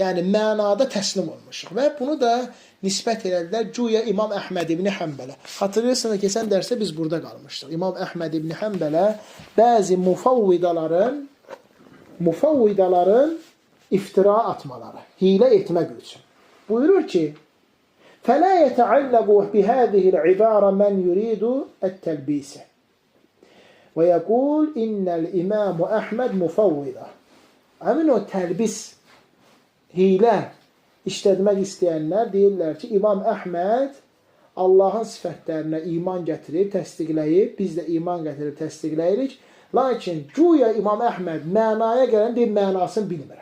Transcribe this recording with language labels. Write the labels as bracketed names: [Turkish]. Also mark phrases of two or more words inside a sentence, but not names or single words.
[Azerbaijani] Yəni mənada təslim olmuşuq. Və bunu da nisbət elədilər güya İmam Əhməd ibn Həmbələ. Xatırlayırsanız, keçən dərsdə biz burada qalmışdıq. İmam Əhməd ibn Həmbələ bəzi mufavvidaların iftira atmaları, hilə etmək üçün. Buyurur ki, [Arabic] فَلَا يَتَعَلَّقُ بِهَذِهِ الْعِبَارَ مَنْ يُرِيدُ التَّلْبِيسِ وَيَقُولْ إِنَّ الْإِمَامُ أَحْمَدْ مُفَوِّدَ. [Azerbaijani] Həmin o təlbis, hilə işlətmək istəyənlər deyirlər ki, İmam Əhməd Allahın sifətlərinə iman gətirib, təsdiqləyib, biz də iman gətirib, təsdiqləyirik. Lakin güya İmam Əhməd mənaya gələn deyib, mənasını bilmirəm.